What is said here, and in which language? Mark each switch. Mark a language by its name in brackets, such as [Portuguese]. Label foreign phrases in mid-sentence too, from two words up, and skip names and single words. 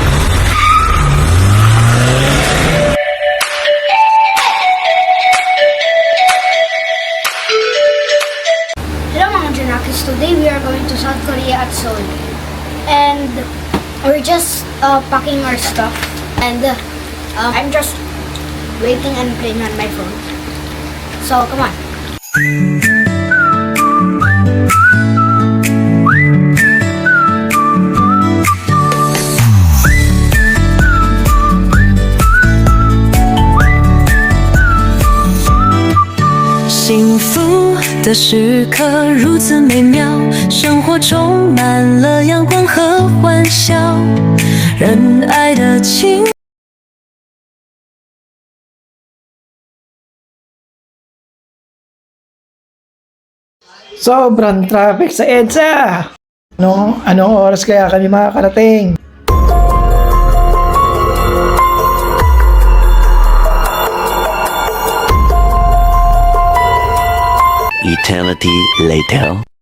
[English] Hello mga Janakis, today we are going to South Korea at Seoul. And we're just packing our stuff. And I'm just waiting and playing on my phone. So come on. [Chinese] 幸福的时刻如此美妙，生活充满了阳光和欢笑，仁爱的情。 [Filipino] Sobrang traffic sa EDSA! Anong oras kaya kami makakarating? [English] Eternity later.